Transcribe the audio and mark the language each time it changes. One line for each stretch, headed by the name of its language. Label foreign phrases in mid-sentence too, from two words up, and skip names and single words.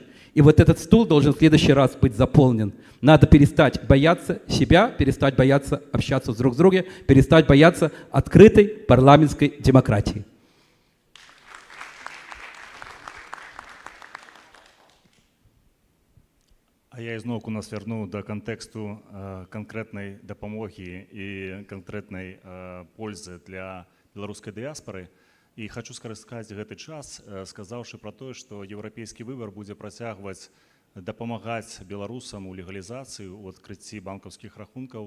Russian: И вот этот стул должен в следующий раз быть заполнен. Надо перестать бояться себя, перестать бояться общаться друг с другом, перестать бояться открытой парламентской демократии.
Belarusian: А я изноўку нас вярну да кантэксту канкрэтнай дапамогі і канкрэтнай пользы для беларускай дыяспары. І хочу скарыстаць гэты час, сказаўшы пра тое, што еўрапейскі выбар будзе працягваць дапамагаць беларусам у легалізацыі, у адкрыцці банкаўскіх рахункаў.